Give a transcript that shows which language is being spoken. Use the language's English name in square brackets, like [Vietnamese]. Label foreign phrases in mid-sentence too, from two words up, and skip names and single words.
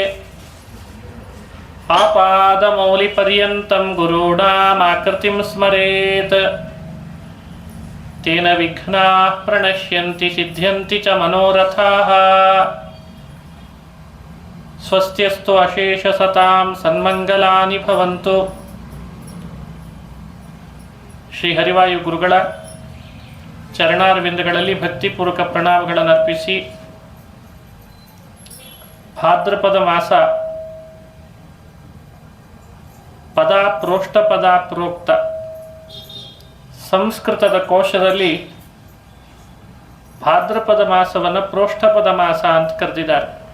[Sanskrit] ಆಪಾದಮೌಲಿಪರ್ಯಂತಂ ಗುರುಣಾಮಾಕೃತಿಂ ಸ್ಮರೇತ್ ತೇನ ವಿಘ್ನಾಃ ಪ್ರಣಶ್ಯಂತಿ ಸಿದ್ಧ್ಯಂತಿ ಚ ಮನೋರಥಾಃ ಸ್ವಸ್ತ್ಯಸ್ತು ಅಶೇಷಸತಾಂ ಸನ್ಮಂಗಲಾನಿ ಭವಂತು. [Kannada] ಶ್ರೀ ಹರಿವಾಯು ಗುರುಗಳ ಚರಣಾರವಿಂದಗಳಲ್ಲಿ ಭಕ್ತಿಪೂರ್ವಕ ಪ್ರಣಾಮಗಳನ್ನು ಅರ್ಪಿಸಿ, ಭಾದ್ರಪದ ಮಾಸ ಪದ ಪ್ರೋಷ್ಠ ಪದ ಪ್ರೋಕ್ತ ಸಂಸ್ಕೃತದ ಕೋಶದಲ್ಲಿ ಭಾದ್ರಪದ ಮಾಸವನ್ನು ಪ್ರೋಷ್ಠಪದ ಮಾಸ ಅಂತ ಕರೆದಿದ್ದಾರೆ.